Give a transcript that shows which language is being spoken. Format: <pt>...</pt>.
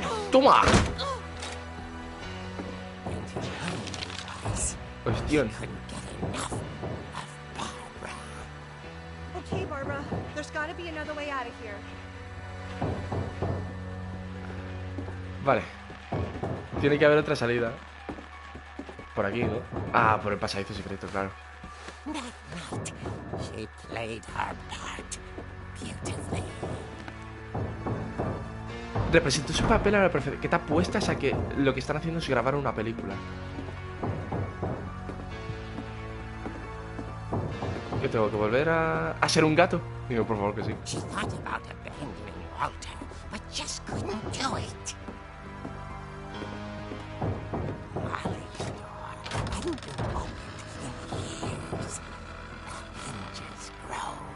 <es>¡Toma!</es> <en>And he realized</en> <es>Hostia.</es> <en>he couldn't get enough of Barbara. Okay, Barbara, there's gotta be another way out of here.</en> <es>Vale. Tiene que haber otra salida. Por aquí, ¿no? Ah, por el pasadizo secreto, claro.</es> <en>That night, she played her part beautifully.</en> <es>Representó su papel a la perfección. ¿Qué te apuestas a que lo que están haciendo es grabar una película? ¿Qué tengo que volver a ser un gato? Digo, por favor que sí.</es> <en>She thought about abandoning Walter, but just couldn't do it. Molly's door hadn't been opened in years. The hinges grow.</en>